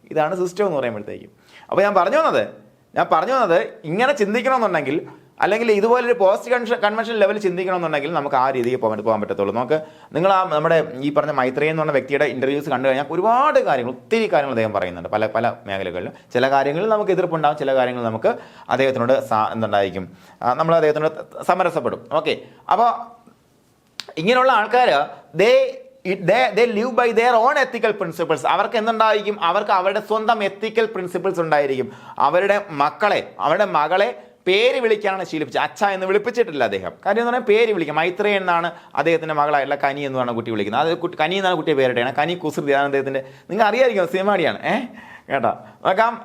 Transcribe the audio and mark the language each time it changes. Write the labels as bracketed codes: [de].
[ml] ഇതാണ് സിസ്റ്റം എന്ന് പറയുമ്പോഴത്തേക്കും. അപ്പോൾ ഞാൻ പറഞ്ഞു വന്നത് ഇങ്ങനെ ചിന്തിക്കണമെന്നുണ്ടെങ്കിൽ, അല്ലെങ്കിൽ ഇതുപോലൊരു പോസ്റ്റ് കൺവെൻഷൻ ലെവൽ ചിന്തിക്കണമെന്നുണ്ടെങ്കിൽ നമുക്ക് ആ രീതിയിൽ പോകാൻ പറ്റത്തുള്ളൂ. നിങ്ങൾ നമ്മുടെ ഈ പറഞ്ഞ മൈത്രേയൻ എന്ന് പറഞ്ഞ വ്യക്തിയുടെ ഇൻ്റർവ്യൂസ് കണ്ടു കഴിഞ്ഞാൽ ഒത്തിരി കാര്യങ്ങൾ അദ്ദേഹം പറയുന്നുണ്ട് പല മേഖലകളിലും. ചില കാര്യങ്ങളിൽ നമുക്ക് എതിർപ്പുണ്ടാകും, ചില കാര്യങ്ങൾ നമുക്ക് അദ്ദേഹത്തിനോട് എന്തുണ്ടായിരിക്കും, നമ്മൾ അദ്ദേഹത്തിനോട് സമരസപ്പെടും. ഓക്കെ, അപ്പോൾ ഇങ്ങനെയുള്ള ആൾക്കാർ [en] they live by their own ethical principles. [ml] അവർക്ക് എന്തുണ്ടായിരിക്കും? അവർക്ക് അവരുടെ സ്വന്തം എത്തിക്കൽ പ്രിൻസിപ്പിൾസ് ഉണ്ടായിരിക്കും. അവരുടെ മകളെ പേര് വിളിക്കാനാണ് ശീലിപ്പിച്ചത്. അച്ഛ എന്ന് വിളിപ്പിച്ചിട്ടില്ല അദ്ദേഹം. കാര്യം എന്ന് പറഞ്ഞാൽ പേര് വിളിക്കാം. മൈത്രേയൻ എന്നാണ് അദ്ദേഹത്തിന്റെ മകളായിട്ടുള്ള കനി എന്ന് പറഞ്ഞ കുട്ടി വിളിക്കുന്നത്. അത് കനി എന്നാണ് കുട്ടിയെ പേരിട്ടാണ്. കനി കുസൃതിയാണ് അദ്ദേഹത്തിന്റെ. നിങ്ങൾ അറിയാതിരിക്കും, സിനിമാടിയാണ്. കേട്ടോ? നോക്കാം.